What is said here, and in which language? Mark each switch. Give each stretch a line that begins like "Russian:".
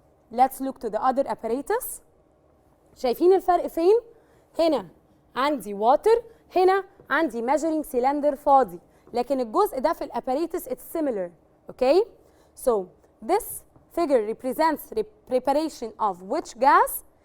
English: Let's look to the other apparatus.
Arabic: شايفين الفرق فين؟ هنا عندي water، هنا عندي measuring cylinder فاضي. لكن الجزء ده في الاباريتس
English: it's similar. Okay? So this figure represents the preparation of which gas?